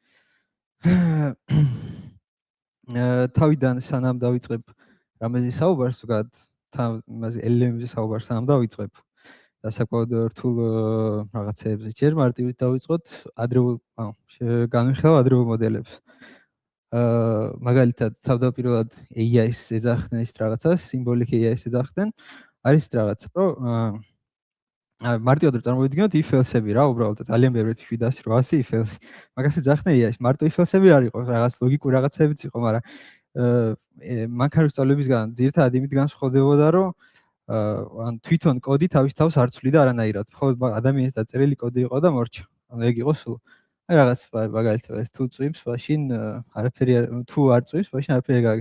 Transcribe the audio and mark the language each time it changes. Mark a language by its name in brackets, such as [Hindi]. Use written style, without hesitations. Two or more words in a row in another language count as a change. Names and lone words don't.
[Georgian] თავიდან სანამ დავიწყებ რამეზე საუბარს, ზოგადად იმაზე LLM-ზე საუბარს სანამ დავიწყებ და საკმაოდ რთულ რაღაცეებზე ჯერ მარტივით დავიწყოთ, განვიხილავ ადრეულ მოდელებს. მაგალითად, თავდაპირველად AI-ს ეძახდნენ ის რაღაცას, [English] symbolic AI- [Georgian] ს ეძახდნენ, არის რაღაცა, რომ მარტივად რომ წარმოვიდგინოთ if-else-ები რა, უბრალოდ ძალიან ბევრი 700-800 if-else. მაგას ეძახდნენ AI-ს, მარტო if-else-ები არ იყო, რაღაც ლოგიკური რაღაცებიც იყო, მაგრამ მანქანის სწავლებისგან ძირითადად იმით განსხვავდებოდა, რომ ან თვითონ კოდი თავის თავს არ ცვლიდა არანაირად. მხოლოდ ადამიანის დაწერილი კოდი იყო და მორჩა. ანუ ეგ იყო სულ. აი რაღაც მაგალითად თუ წვიმს, მაშინ არაფერი თუ არ წვიმს, მაშინ არაფერი გააკეთე.